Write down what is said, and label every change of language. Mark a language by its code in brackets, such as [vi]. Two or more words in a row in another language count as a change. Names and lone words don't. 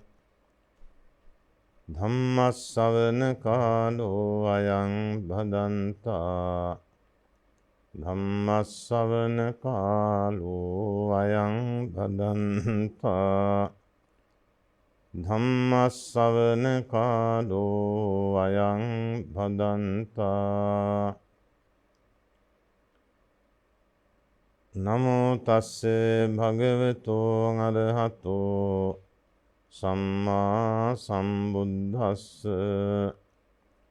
[pi] ධම්මස්සවන කාලෝ අයං භදන්තා ධම්මස්සවන කාලෝ අයං භදන්තා ධම්මස්සවන කාලෝ අයං භදන්තා නමෝ තස්සේ භගවතෝ අරහතෝ සම්මා සම්බුද්දස්ස